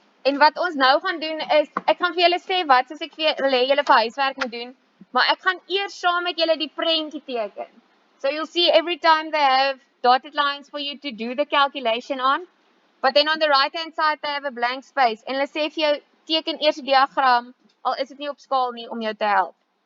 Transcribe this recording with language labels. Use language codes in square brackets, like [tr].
[af] En wat ons nou gaan doen is, ek gaan vir julle sê wat as ek vir julle julle vir huiswerk moet doen, maar ek gaan eers saam met julle die prentjie teken. [en] So you'll see every time they have dotted lines for you to do the calculation on, but then on the right hand side they have a blank space. [af] En hulle sê vir jou teken eers 'n diagram, al is dit nie op skaal nie om jou te help.